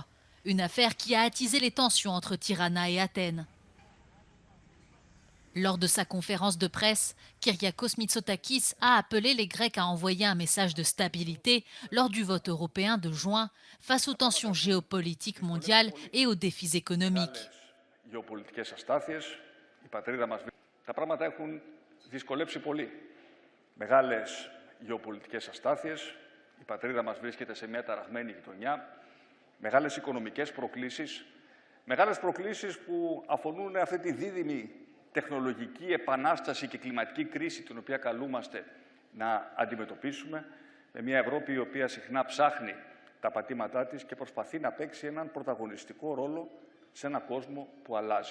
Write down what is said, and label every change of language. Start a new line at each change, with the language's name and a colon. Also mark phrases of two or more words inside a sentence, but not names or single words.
French: Une affaire qui a attisé les tensions entre Tirana et Athènes. Lors de sa conférence de presse, Kyriakos Mitsotakis a appelé les Grecs à envoyer un message de stabilité lors du vote européen de juin face aux tensions géopolitiques mondiales et aux défis économiques.
Greek: Τα πράγματα έχουν δυσκολέψει πολύ. Μεγάλες γεωπολιτικές αστάθειες, η πατρίδα μας βρίσκεται σε μια ταραγμένη γειτονιά, μεγάλες οικονομικές προκλήσεις, μεγάλες προκλήσεις που αφορούν αυτή τη δίδυμη τεχνολογική επανάσταση και κλιματική κρίση την οποία καλούμαστε να αντιμετωπίσουμε, με μια Ευρώπη η οποία συχνά ψάχνει τα πατήματά της και προσπαθεί να παίξει έναν πρωταγωνιστικό ρόλο σε έναν κόσμο που αλλάζει.